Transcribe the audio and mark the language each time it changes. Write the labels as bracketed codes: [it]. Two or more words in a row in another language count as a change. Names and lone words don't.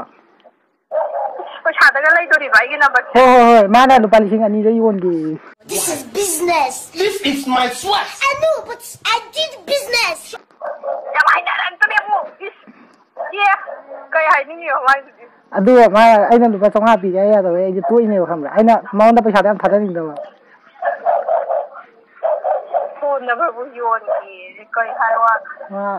[mni] ꯄꯩꯁꯥꯗꯒ ꯂꯩꯗꯣꯔꯤꯕ ꯑꯩꯒꯤ ꯅꯝꯕꯔꯁꯦ ꯍꯣꯏ ꯃꯥꯅ ꯂꯨꯄꯥ 2,000ꯗ yonge. [en] This is business. This is my sweat. I know, but I did business. [mni] ꯌꯥꯝ ꯍꯩꯅꯔꯛꯇ꯭ꯔꯦ ꯑꯃꯨꯛ ꯀꯩ ꯍꯥꯏꯅꯤꯡꯉꯤꯕ ꯃꯥꯏꯗꯨꯗꯤ ꯑꯗꯨꯒ ꯃꯥ ꯑꯩꯅ ꯂꯨꯄꯥ 500 ꯄꯤꯒꯦ ꯌꯥꯗꯕꯩ ꯑꯩꯁꯦ ꯇꯣꯛꯏꯅꯦꯕ ꯈꯪꯕ꯭ꯔꯥ ꯑꯩꯅ ꯃꯉꯣꯟꯗ ꯄꯩꯁꯥꯗꯣ ꯌꯥꯝ ꯊꯥꯗꯅꯤꯡꯗꯕ ꯐꯣꯟ ꯅꯝꯕꯔꯕꯨ ꯌꯣꯟꯒꯦ ꯀꯩ ꯍꯥꯏ ꯋꯥ